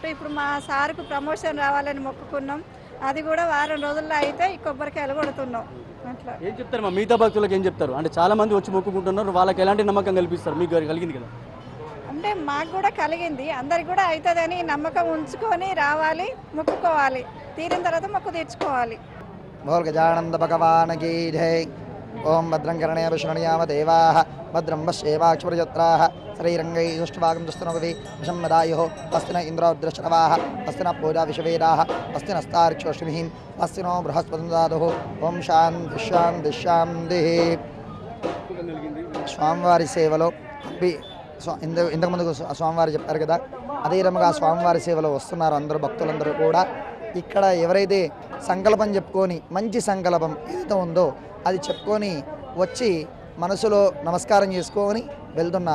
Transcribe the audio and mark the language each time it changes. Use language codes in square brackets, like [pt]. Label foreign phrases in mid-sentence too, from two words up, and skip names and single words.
[te] ఇప్పుడు మా సార్కు ప్రమోషన్ రావాలని మొక్కుకున్నాం. అది కూడా వారం రోజుల్లో అయితే ఈ కొబ్బరికాయలు కొడుతున్నాం. అట్లా ఏం చెప్తారు మా మిగతా భక్తులకు? ఏం చెప్తారు? అంటే చాలా మంది వచ్చి మొక్కుకుంటున్నారు, వాళ్ళకి ఎలాంటి నమ్మకం కల్పిస్తారు? మీకు కలిగింది కదా? అంటే మాకు కూడా కలిగింది, అందరికి కూడా అవుతుందని నమ్మకం ఉంచుకొని రావాలి, మొక్కుకోవాలి. తీరిన తర్వాత మొక్కు తీర్చుకోవాలి. [hi] बोल गजानंद भगवान की जय। [sa] ओम भद्रं कर्णेय विष्णुयाम देवाः भद्रं पश्येमाक्षप्रजत्राः श्रीरङ्गैस्तुष्टवागं दुस्तनोपि विषम्मदायुः अस्ति न इन्द्रोद्रश्रवाः अस्ति न पूजा विश्ववेदाः अस्ति नस्तार्क्ष्योष्मिः अस्ति नो बृहस्पतिं ददातुः। ओम शान्ति शान्ति शान्तिः। [te] స్వామివారి సేవలో ఇంతకుముందు స్వామివారు చెప్పారు కదా, అదే రకంగా స్వామివారి సేవలో వస్తున్నారు అందరూ భక్తులందరూ కూడా. ఇక్కడ ఎవరైతే సంకల్పం చెప్పుకొని, మంచి సంకల్పం ఏదైతే ఉందో అది చెప్పుకొని వచ్చి మనసులో నమస్కారం చేసుకొని వెళ్తున్నారు.